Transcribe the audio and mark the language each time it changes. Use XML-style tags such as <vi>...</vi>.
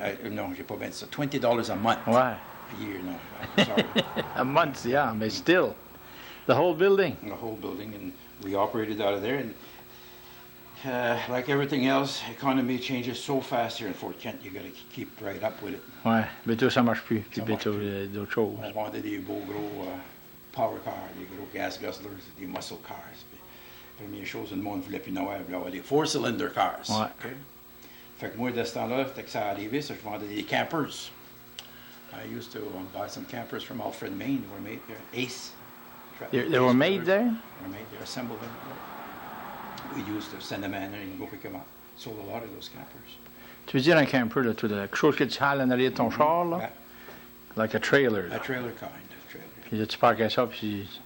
<fr>No, j'ai pas bien ça.</fr> <en>$20 a month.</en> <fr>Ouais.</fr> <en>A year, no. I'm sorry. A month, yeah, but still. The whole building. The whole building, and we operated out of there. And like everything else, economy changes so fast here in Fort Kent. You got to keep right up with it.</en> <fr>Ouais, bientôt ça marche plus. Puis Ça bientôt marche plus. d'autres choses. On vendait des beaux gros power cars, des gros gas guzzlers, des muscle cars. Puis, première chose, le monde voulait plus n'avoir, voulait avoir des 4-cylinder cars. Ouais.</fr> <en>Okay?</en> <fr>Fait que moi, de ce temps-là, dès que ça arrivait, je vendais des campers.</fr> <en>I used to buy some campers from Alfred, Maine. They were made there. Ace. They were made there? They were made there, assembled there. We used to send them in there and go pick them up. Sold a lot of those campers.</en> <fr>Tu veux dire un camper, là, tout quelque chose que tu hales en arrière de ton char, là?</fr> <en>Yeah. Like a trailer, là. A trailer kind of trailer.</en> <fr>Puis là, tu parques ça, puis...</fr>